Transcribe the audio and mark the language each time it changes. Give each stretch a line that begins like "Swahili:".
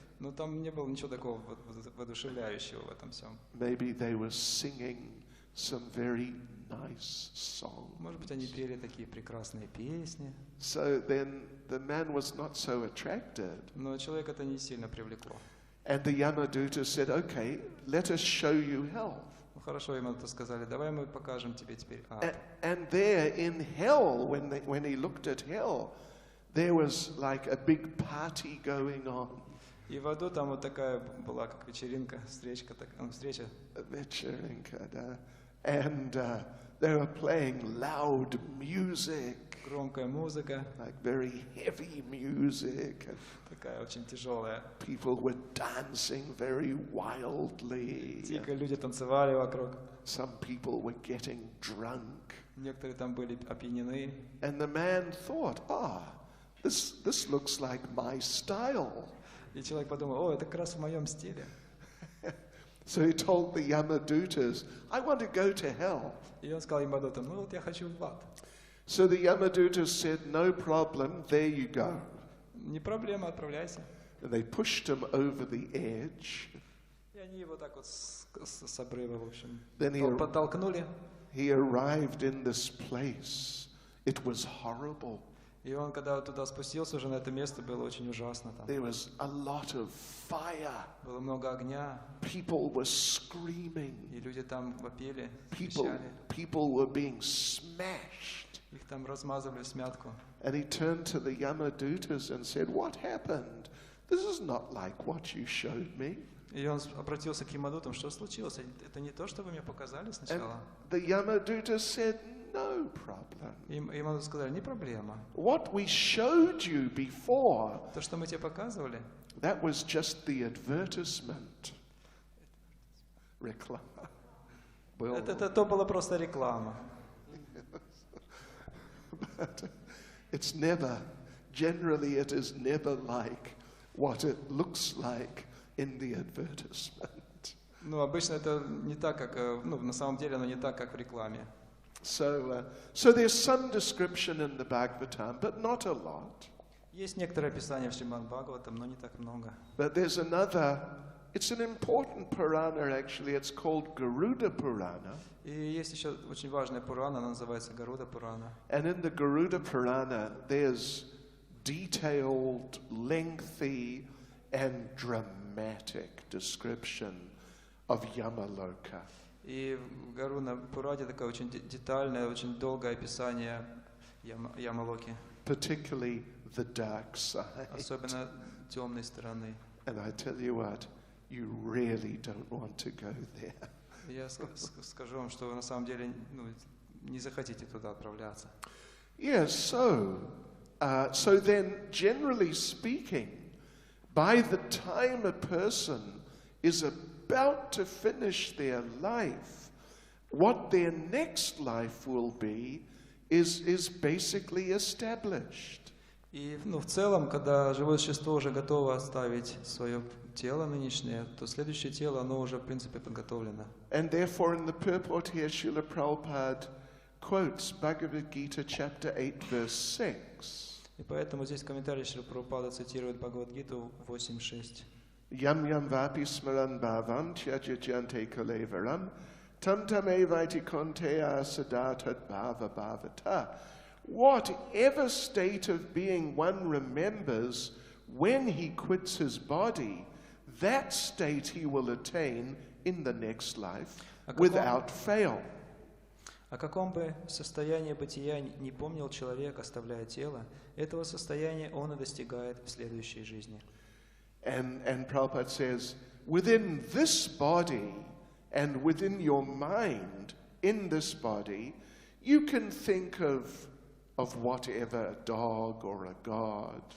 Russian: Но там не было ничего такого воодушевляющего в этом всем.
English: Maybe they were singing some very nice songs.
Russian: Может быть, они пели такие прекрасные песни.
English: So then the man was not so attracted.
Russian: Но человека это не сильно привлекло.
English: And the Yamaduta said, "Okay, let us show you hell."
Russian: Ну хорошо, ему это сказали, давай мы покажем тебе теперь ад.
English: And there in hell, when he looked at hell, there was like a big party going on.
Russian: И в аду там вот такая была, как вечеринка, встреча. Вечеринка, да.
English: And they were playing loud music.
Russian: Громкая музыка.
English: Like very heavy music.
Russian: Такая очень тяжелая.
English: People were dancing very wildly.
Russian: Дико люди танцевали вокруг.
English: Some people were getting drunk.
Russian: Некоторые там были опьянены.
English: And the man thought, this looks like my style.
Russian: И человек подумал, это как раз в моем стиле.
English: So he told the Yamadutas, "I want to go to hell."
Russian: И он сказал ямадутам, вот я хочу в ад.
English: So the Yamadutas said, "No problem, there you go."
Russian: Не проблема, отправляйся.
English: And they pushed him over the edge.
Russian: И они его так вот с обрыва, в общем, подтолкнули.
English: He arrived in this place. It was horrible.
Russian: И он, когда туда спустился, уже на это место, было очень ужасно там.
English: There was a lot of fire.
Russian: Было много огня.
English: People were screaming.
Russian: И люди там вопили, кричали.
English: People were being smashed.
Russian: Их там размазывали в смятку.
English: And he turned to the Yamadutas and said, "What happened? This is not like what you showed me."
Russian: И он обратился к ямадутам, что случилось? Это не то, что вы мне показали сначала.
English: And the Yamadutas said, "No problem."
Russian: И ямадуты сказали, не проблема.
English: What we showed you before,
Russian: То, что мы тебе показывали,
English: that was just the advertisement.
Russian: Реклама. Это была просто реклама.
English: But generally it is never like what it looks like in the advertisement.
Russian: Ну, обычно это не так, как, на самом деле оно не так, как в рекламе.
English: So there's some description in the Bhagavatam, but not a lot.
Russian: Есть некоторое описание в Шримад Бхагаватам, но не так много.
English: But there's another, it's an important Purana actually, it's called Garuda Purana.
Russian: И есть еще очень важная Пурана, она называется Гаруда Пурана.
English: And in the Garuda Purana, there's detailed, lengthy, and dramatic description of Yamaloka.
Russian: И в Гаруда Пуране такое очень детальное, очень долгое описание Ямалоки.
English: Particularly the dark side.
Russian: Особенно темной стороны.
English: And I tell you what, you really don't want to go there.
Russian: Я скажу вам, что вы на самом деле не захотите туда отправляться.
English: Yes, so then, generally speaking, by the time a person is about to finish their life, what their next life will be is basically established.
Russian: И в целом, когда живое существо уже готово оставить свое тело нынешнее, то следующее тело, оно уже, в принципе, подготовлено.
English: And therefore, in the purport here, Srila Prabhupada quotes Bhagavad Gita chapter 8, verse 6.
Russian: И поэтому здесь в комментарии Шрила Прабхупада цитирует Бхагавад-гиту 8.6.
Sanskrit: Yam yam vapi smaran bhavam tyajyante kalevaram tam tam evaiti konteya sadatad bhava bhavata.
English: Whatever state of being one remembers when he quits his body, that state he will attain in the next life
Russian: О каком-
English: without fail.
Russian: О каком бы состоянии бытия не помнил человек, оставляя тело, этого состояния он и достигает в следующей жизни.
English: And Prabhupada says, within this body and within your mind in this body, you can think of whatever, a dog or a god.